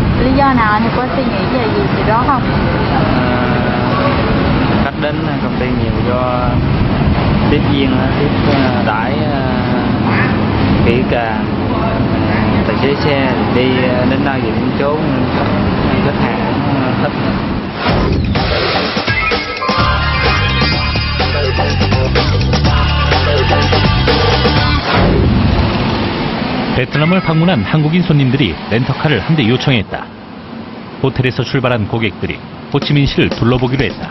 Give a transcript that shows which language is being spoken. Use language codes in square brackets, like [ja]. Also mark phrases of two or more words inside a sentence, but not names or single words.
[vi] Lý do nào anh có suy nghĩ về gì đó không? Khách đến công ty nhiều do tiếp viên tiếp đãi kỹ càng, tài xế xe đi đến nơi về đến chốn nên khách hàng thích. [ko] 베트남을 방문한 한국인 손님들이 렌터카를 한 대 요청했다. 호텔에서 출발한 고객들이 호치민시를 둘러보기로 했다.